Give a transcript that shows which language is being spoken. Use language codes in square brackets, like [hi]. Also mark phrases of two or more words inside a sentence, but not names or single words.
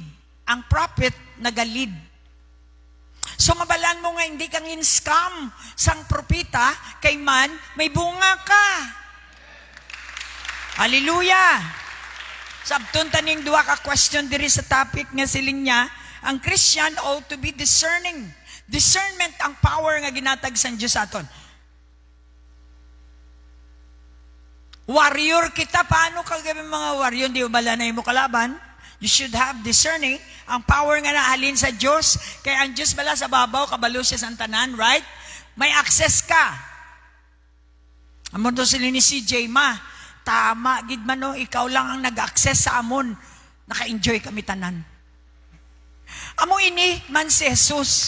[hil] Ang prophet naga-lead. So mabalaan mo nga hindi kang in-scam sang propeta kay man may bunga ka. Hallelujah. Sabton taning duwa ka question diri sa topic nga siling niya, ang [en] Christian ought to be discerning. [hil] Discernment ang power nga ginatag sa Diyos aton. Warrior kita, paano kagabi mga warrior, di ba balanay mo kalaban? [en] You should have discerning [hil] ang power nga naalin sa Diyos. Kaya ang Diyos bala sa babaw, kabalo siya sa tanan, right? May access ka. Amon to sila ni CJ, ma, tama, gid man no, ikaw lang ang nag-access sa amon. Naka-enjoy kami tanan. Amo ini man si Jesus.